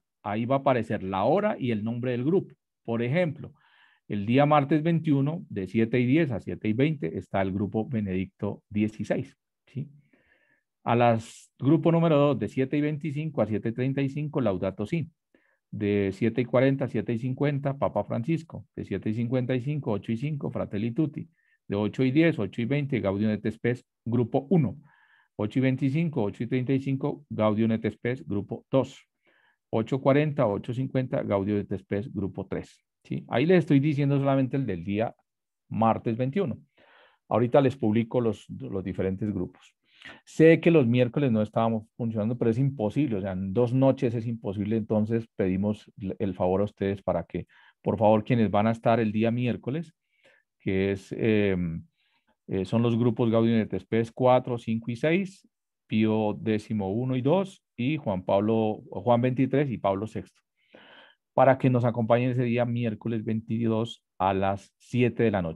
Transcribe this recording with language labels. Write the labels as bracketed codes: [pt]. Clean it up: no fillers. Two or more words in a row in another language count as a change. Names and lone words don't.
[es] Ahí va a aparecer la hora y el nombre del grupo. Por ejemplo, el día martes 21 de 7:10 a 7:20 está el grupo Benedicto 16. ¿Sí? A las grupo número 2 de 7:25 a 7:35 Laudato Si. De 7:40 a 7:50 Papa Francisco. De 7:55 8:05 Fratelli Tutti. De 8:10 8:20 Gaudium et Spes grupo 1. 8:25 8:35 Gaudium et Spes grupo 2. 8:40 8:50 Gaudium et Spes grupo 3. ¿Sí? Ahí les estoy diciendo solamente el del día martes 21. Ahorita les publico los diferentes grupos. Sé que los miércoles no estábamos funcionando, pero es imposible, o sea, en 2 noches es imposible, entonces pedimos el favor a ustedes para que, por favor, quienes van a estar el día miércoles, que son los grupos Gaudium et Spes 4, 5 y 6, Pío X1 y 2, y Juan 23 y Pablo VI, para que nos acompañen ese día miércoles 22 a las 7 de la noche.